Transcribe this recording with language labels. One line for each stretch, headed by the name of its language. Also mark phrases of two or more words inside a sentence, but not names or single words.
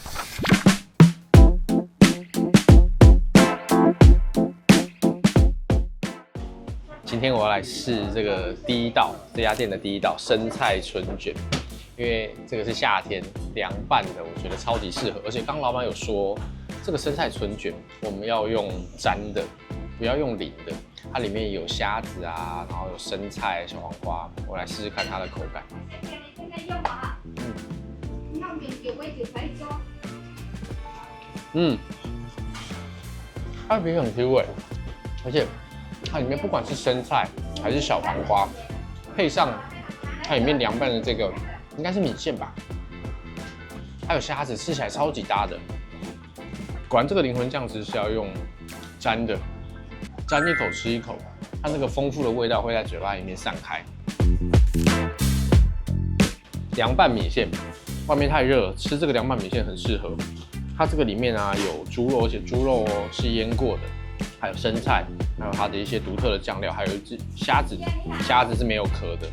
Chinese: 今天我要來試這個第一道，這家店的第一道生菜春卷，因為這個是夏天涼拌的，我覺得超級適合。而且剛老闆有說，這個生菜春卷我們要用沾的。不要用淋的，它裡面有蝦子啊，然後有生菜、小黃瓜，我來試試看它的口感。它的皮很 Q 味，而且它裡面不管是生菜還是小黃瓜，配上它裡面涼拌的這個應該是米線吧，還有蝦子，吃起來超級搭的。果然這個靈魂醬汁是要用沾的。沾一口吃一口，它那個豐富的味道會在嘴巴裡面散開。涼拌米線，外面太熱了，吃這個涼拌米線很適合。它這個裡面啊有豬肉，而且豬肉是醃過的，還有生菜，還有它的一些獨特的醬料，還有一隻蝦子，蝦子是沒有殼的。